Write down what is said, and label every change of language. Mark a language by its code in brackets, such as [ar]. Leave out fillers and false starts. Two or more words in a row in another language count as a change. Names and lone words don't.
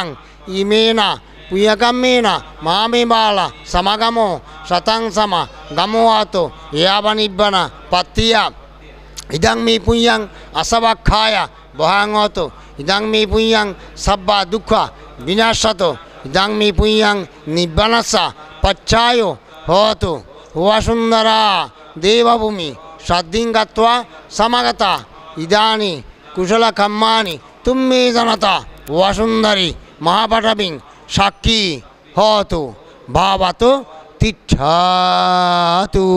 [pi] ইমেনা পুণ্যকাম্যেনা মামেবালা সমাগমো শতাং সমা গমোয়াতো ইয়াবনিব্বনা পত্তিয়া ইদাং মে পুণ্যাং অসবাক্ষায় বহাঙত ইদাং মে পুণ্যাং সব্বা দুঃখ বিনাশত ইদাং মে পুণ্যাং নিব্বানস্য পচ্ছায় হতো বসুন্ধরা দেবভূমি সদ্দিং গত্বা সমাগতা ইদানি কুশলকম্মানি তুম্মে জনতা বসুন্ধরি মহাপটবিং সাক্ষী হতো ভাবতো তিষ্ঠাতু।